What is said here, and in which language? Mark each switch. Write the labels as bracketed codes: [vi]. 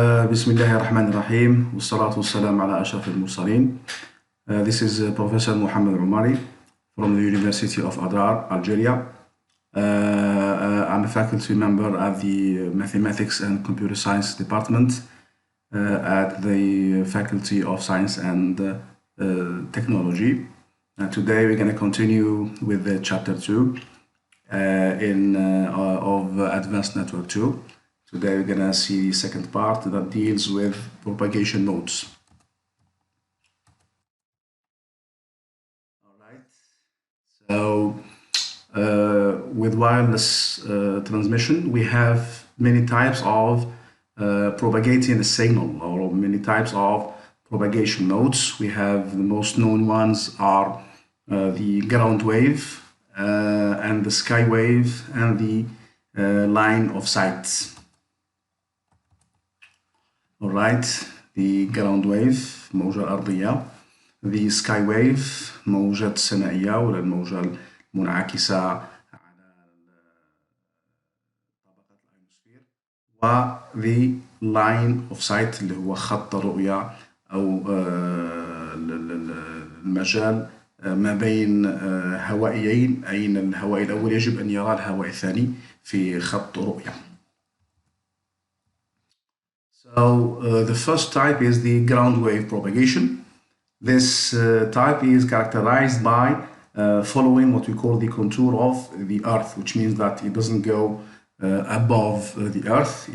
[ar] بسم الله الرحمن الرحيم والصلاة والسلام على أشرف المرسلين. [en] This is Professor Mohammed Omari from the University of Adrar, Algeria. I'm a faculty member at the Mathematics and Computer Science Department at the Faculty of Science and Technology. Today we're going to continue with the chapter 2 of Advanced Network 2. Today we're going to see the second part that deals with propagation modes. All right. So with wireless transmission, we have many types of propagating a signal, or many types of propagation modes. We have the most known ones are the ground wave and the sky wave and the line of sight. All right, the ground wave [ar] موجة أرضية, [en] the sky wave [ar] موجة سمائية ولا الموجة المنعكسة على طبقة الأيونوسفير, و [en] the line of sight [ar] اللي هو خط الرؤية أو المجال ما بين هوائيين, أي أن الهوائي الأول يجب أن يرى الهوائي الثاني في خط رؤية. [en] So the first type is the ground wave propagation. This type is characterized by following what we call the contour of the Earth, which means that it doesn't go above the Earth.